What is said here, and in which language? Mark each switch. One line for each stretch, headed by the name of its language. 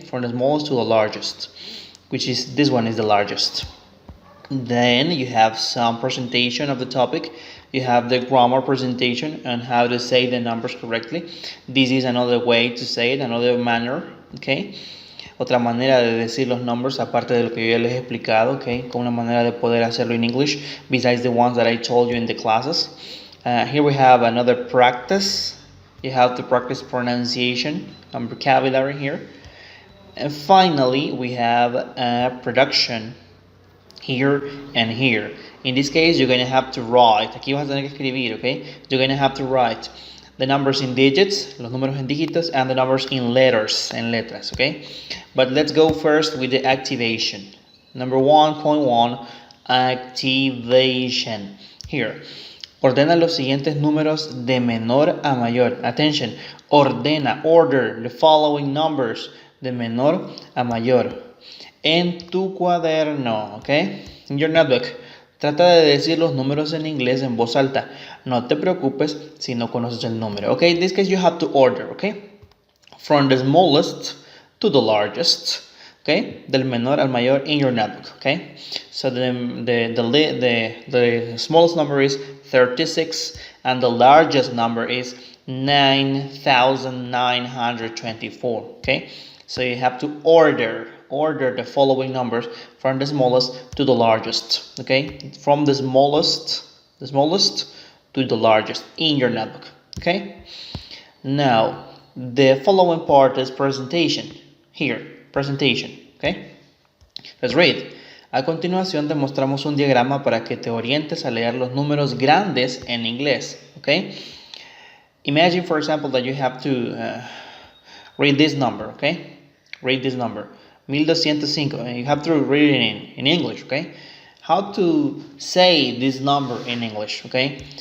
English: From the smallest to the largest, which is, this one is the largest. Then you have some presentation of the topic. You have the grammar presentation and how to say the numbers correctly. This is another way to say it, another manner, okay?
Spanish: Otra manera de decir los numbers, aparte de lo que yo ya les he explicado, okay? Con una manera de poder hacerlo en English,
English: besides the ones that I told you in the classes. Here we have another practice. You have to practice pronunciation and vocabulary here. And finally, we have a production here and here. In this case, you're going to have to write.
Spanish: Aquí vas a tener que escribir, okay?
English: You're going to have to write the numbers in digits,
Spanish: los números en dígitos,
English: and the numbers in letters,
Spanish: en letras,
English: okay? But let's go first with the activation. Number 1.1, activation.
Spanish: Here, ordena los siguientes números de menor a mayor.
English: Attention, ordena, order the following numbers
Spanish: de menor a mayor. En tu cuaderno, okay?
English: In your notebook.
Spanish: Trata de decir los números en inglés en voz alta. No te preocupes si no conoces el número, okay?
English: In this case, you have to order, okay? From the smallest to the largest, okay?
Spanish: Del menor al mayor
English: in your notebook, okay? So the smallest number is 36 and the largest number is 9,924, okay? So you have to order the following numbers from the smallest to the largest, okay? From the smallest to the largest in your notebook, okay? Now, the following part is presentation. Here, presentation, okay? Let's read.
Spanish: A continuación te mostramos un diagrama para que te orientes a leer los números grandes en inglés, okay?
English: Imagine, for example, that you have to read this number, okay? Read this number, 1205. You have to read it in English, okay? How to say this number in English, okay?